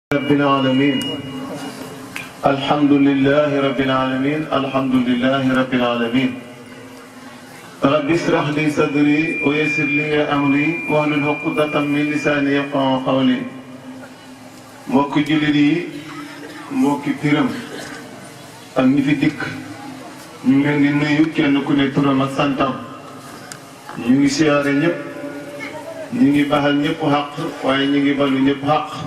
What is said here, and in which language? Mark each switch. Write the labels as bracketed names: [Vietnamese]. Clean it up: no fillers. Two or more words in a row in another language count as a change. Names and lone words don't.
[Arabic] رب العالمين الحمد لله رب العالمين الحمد لله رب العالمين رب اشرح لي صدري ويسر لي أمري واحلل عقدة من لساني يفقهوا قولي [Wolof] mbokki jullit yi mbokki piram ak ñi fi dikk ñu ngi leen di nuyu kenn ku ne turam ak santam ñu ngi siyaare ñëpp ñu ngi baxal ñëpp xaq waaye ñu ngi balu ñëpp xaq